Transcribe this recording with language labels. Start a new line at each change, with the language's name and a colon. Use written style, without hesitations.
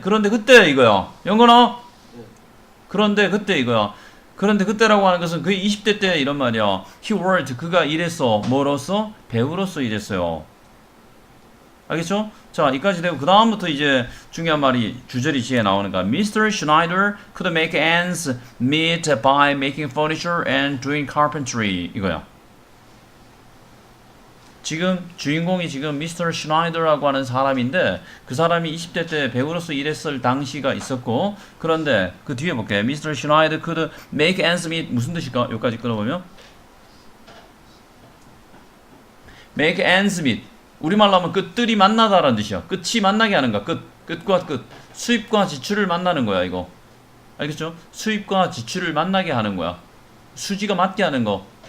Korean: 그런데 그때 이거야. 영건아? 그런데 그때 이거야. 그런데 그때라고 하는 것은 그의 20대 때 이런 말이야.
English: He worked.
Korean: 그가 일했어. 뭐로서? 배우로서 일했어요. 알겠죠? 자, 이까지 되고 그 다음부터 이제 중요한 말이 주저리 지에 나오는 거야.
English: Mr. Schneider could make ends meet by making furniture and doing carpentry.
Korean: 이거야. 지금 주인공이 지금 Mr. Schneider라고 하는 사람인데 그 사람이 20대 때 배우로서 일했을 당시가 있었고 그런데 그 뒤에 볼게.
English: Mr. Schneider could make ends meet
Korean: 무슨 뜻일까? 여기까지 끌어보면
English: make ends meet
Korean: 우리말로 하면 끝들이 만나다라는 뜻이야. 끝이 만나게 하는 거야. 끝과 끝. 수입과 지출을 만나는 거야, 이거. 알겠죠? 수입과 지출을 만나게 하는 거야. 수지가 맞게 하는 거.